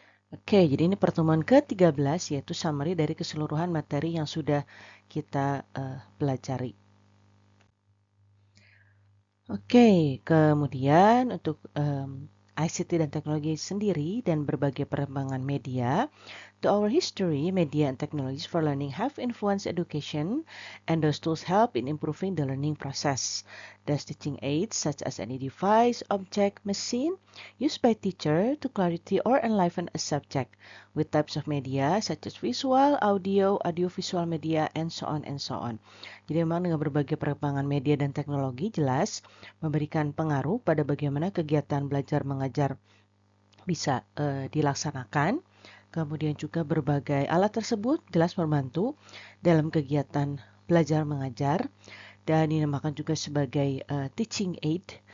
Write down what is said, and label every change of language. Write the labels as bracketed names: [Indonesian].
[Indonesian] Oke, jadi ini pertemuan ke-13 yaitu summary dari keseluruhan materi yang sudah kita pelajari. Oke, kemudian untuk ICT dan teknologi sendiri dan berbagai perkembangan media. [English] To our history, media and technologies for learning have influenced education, and those tools help in improving the learning process. Thus, teaching aids such as any device, object, machine used by teacher to clarity or enliven a subject with types of media such as visual, audio, audiovisual media, and so on and so on. [Indonesian] Jadi memang dengan berbagai perkembangan media dan teknologi jelas memberikan pengaruh pada bagaimana kegiatan belajar mengajar bisa dilaksanakan. Kemudian juga berbagai alat tersebut jelas membantu dalam kegiatan belajar mengajar dan dinamakan juga sebagai teaching aid.